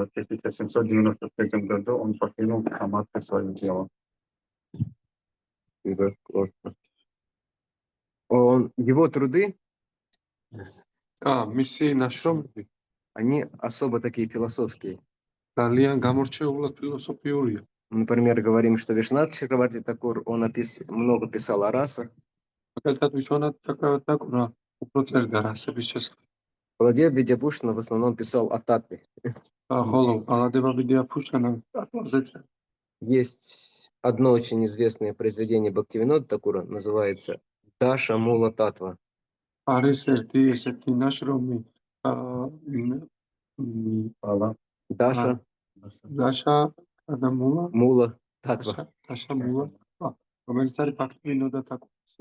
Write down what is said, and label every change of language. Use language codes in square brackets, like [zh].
[ru] В 1793 году он покинул самадхи свое тело. Это просто. Его труды, [ka] მისი ნაშრომები [ru] они особо такие философские. [ka] ძალიან გამორჩეულად ფილოსოფიურია. [ru] Например, говорим, что Вишнат Чакраварти Такур, он много писал о расах. [ka] მაგალითად ვიშვანათ ჩაკრავატაკურა უფრო წერდა რასების შესახებ. [ru] Баладева Видьяпушана в основном писал о татве. [ka] ხოლო ბალადევა ვიდიაფუშანა ტატვაზე წერდა. [ru] Есть одно очень известное произведение Бхактивинода Такура, называется «Даша Мула Татва». [ka] არის ერთი ესეთი ნაშრომი [ru] Даша [ka] დაშა ადამიანა [ru] Мула Татва. [ka] დაშა მულა რომელიც არის ბაქტივინოდა თაკურის